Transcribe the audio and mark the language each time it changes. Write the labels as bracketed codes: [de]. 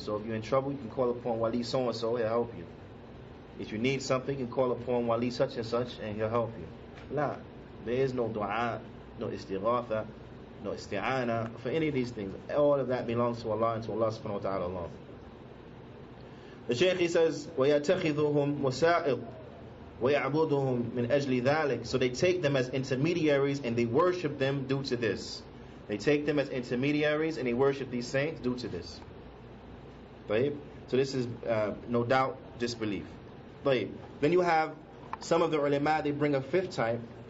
[en] So if you're in trouble, you can call upon Wali so-and-so, he'll help you. If you need something, you can call upon Wali such and such, and he'll help you. La, there is no dua, no istighatha, no isti'ana for any of these things. All of that belongs to Allah and to Allah subhanahu wa ta'ala alone. The Shaykh, he says, [ar] وَيَتَخِذُهُمْ وَسَائِقْ وَيَعْبُدُهُمْ مِنْ أَجْلِ ذَلِكَ. [en] So they take them as intermediaries and they worship them due to this. They take them as intermediaries and they worship these saints due to this. So this is no doubt disbelief. Then you have some of the ulama, they bring a fifth type.